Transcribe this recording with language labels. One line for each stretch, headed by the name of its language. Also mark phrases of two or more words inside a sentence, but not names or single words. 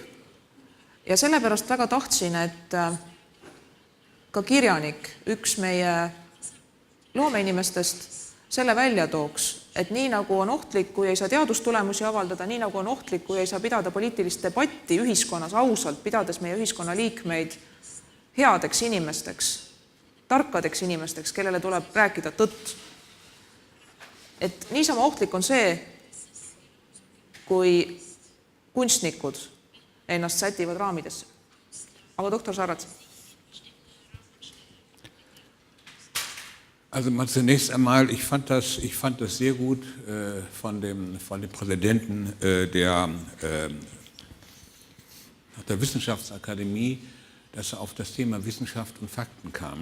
Estonian: Ja sellepärast väga tahtsin, et ka kirjanik, üks meie loomeinimestest, selle välja tooks, et nii nagu on ohtlik, kui ei saa teadustulemusi avaldada, nii nagu on ohtlik, kui ei saa pidada poliitilist debatti ühiskonnas ausalt, pidades meie ühiskonna liikmeid headeks inimesteks, tarkadeks inimesteks, kellele tuleb rääkida tõtt. Et niisama ohtlik on see, kui kunstnikud ennast sätivad raamidesse. Aga Dr. Sarratsin.
German: Also mal zunächst einmal, ich fand das sehr gut von dem Präsidenten der Wissenschaftsakademie, dass er auf das Thema Wissenschaft und Fakten kam.